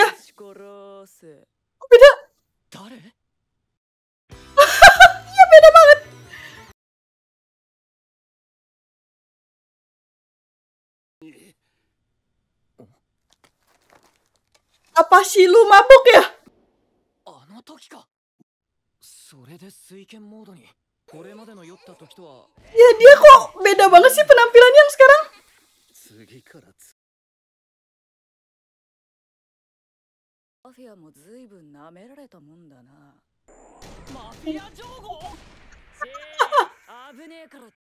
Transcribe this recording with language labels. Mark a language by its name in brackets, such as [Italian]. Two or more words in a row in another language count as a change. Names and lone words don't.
[Indonesian] Oh, beda. Iya, beda banget. Apa Shilu mabuk ya? [Japanese] あの時か。それで水拳モードに。これまでの酔った時とは。 [Indonesian] Ya, dia kok beda banget sih penampilannya yang sekarang. [Japanese] 次からマフィアもずいぶん舐められたもんだな。マフィア情報？危ねえから。